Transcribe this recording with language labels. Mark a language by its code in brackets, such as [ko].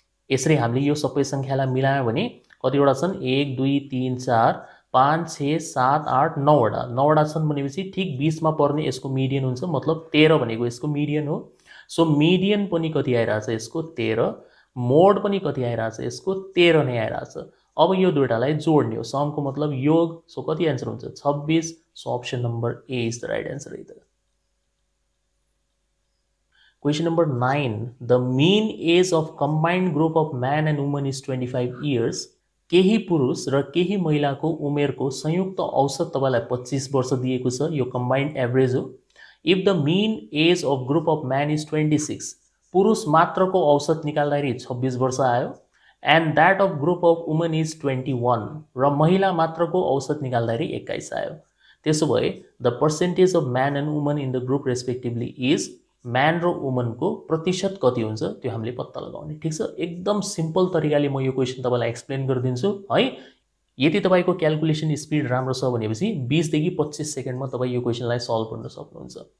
[ne] यसरी हामीले यो सबै संख्यालाई मिलायौं भने कतिवटा छन्, 1 2 3 4 5 6 7 8 9वटा, 9वटा छन् भनेपछि ठिक 20 मा पर्ने यसको मिडियन हुन्छ, मतलब 13 भनेको यसको मिडियन हो। सो मिडियन पनि कति आइराछ यसको, 13, मोड पनि कति आइराछ यसको, 13 नै आइराछ। अब यो दुईटालाई जोड्ने हो, समको मतलब योग, सो कति आन्सर हुन्छ, 26। [en] So option number A is the right answer है त। Question number 9. The mean age of combined group of man and woman is 25 years. [ne] केही पुरुष र केही महिलाको उमेरको संयुक्त औसत तपाईलाई 25 वर्ष दिएको छ, यो कम्बाइन्ड एभरेज हो। [en] If the mean age of group of man is 26, [ne] पुरुष मात्रको औसत निकाल्दाखेरि 26 वर्ष आयो, [en] and that of group of women is 21, [ne] र महिला मात्रको औसत निकाल्दाखेरि 21 आयो। त्यसो भए [en] the percentage of man and woman in the group respectively is, [ne] man र वुमनको प्रतिशत कति हुन्छ त्यो हामीले पत्ता लगाउने। ठीक छ, एकदम सिम्पल तरिकाले म यो क्वेशन तपाईलाई एक्सप्लेन गरिदिन्छु है। यदि तपाईको क्याल्कुलेसन स्पिड राम्रो छ भनेपछि 20 देखि 25 सेकेन्डमा तपाई यो क्वेशनलाई सल्भ गर्न सक्नुहुन्छ।